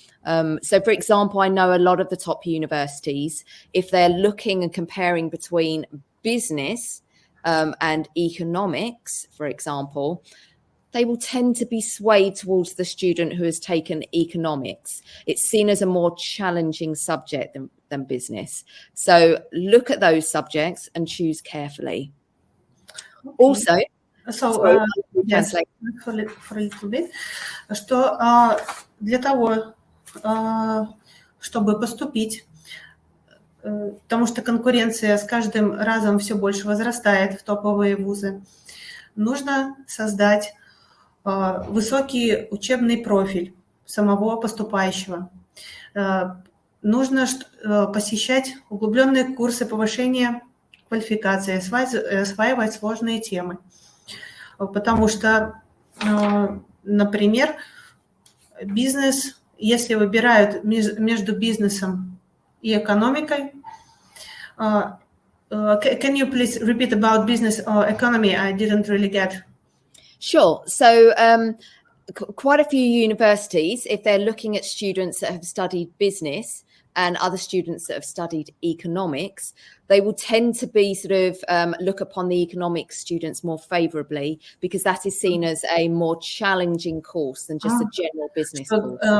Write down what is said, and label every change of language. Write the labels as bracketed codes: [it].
[en] So, for example, I know a lot of the top universities, if they're looking and comparing between business and economics, for example, they will tend to be swayed towards the student who has taken economics. It's seen as a more challenging subject than business. So look at those subjects and choose carefully. Okay. Also, yes, for a little bit, [ru] что для того, чтобы поступить, потому что конкуренция с каждым разом все больше возрастает в топовые вузы, нужно создать высокий учебный профиль самого поступающего. Нужно посещать углубленные курсы повышения квалификации, осваивать сложные темы. Потому что, например, бизнес, если выбирают между бизнесом и экономикой, [en] can you please repeat about business or economy? I didn't really get. Sure. So quite a few universities, if they're looking at students that have studied business and other students that have studied economics, they will tend to be sort of look upon the economics students more favorably because that is seen as a more challenging course than just a general business course.